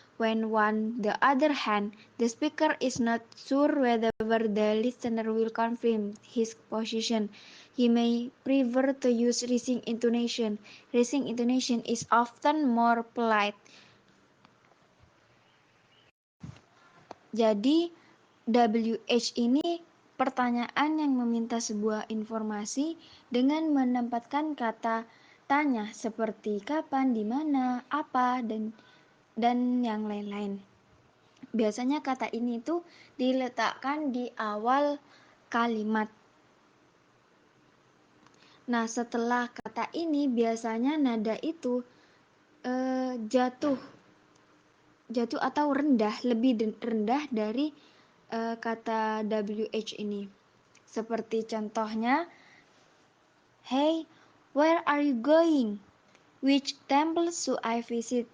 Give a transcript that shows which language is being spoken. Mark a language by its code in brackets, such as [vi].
[en] When on the other hand, the speaker is not sure whether the listener will confirm his position, he may prefer to use rising intonation. Rising intonation is often more polite. [id] Jadi WH ini pertanyaan yang meminta sebuah informasi dengan menempatkan kata tanya seperti kapan, di mana, apa, dan yang lain-lain. Biasanya kata ini tuh diletakkan di awal kalimat. Nah, setelah kata ini biasanya nada itu jatuh atau rendah, lebih rendah dari kata WH ini. Seperti contohnya, [en] hey, where are you going? Which temple should I visit?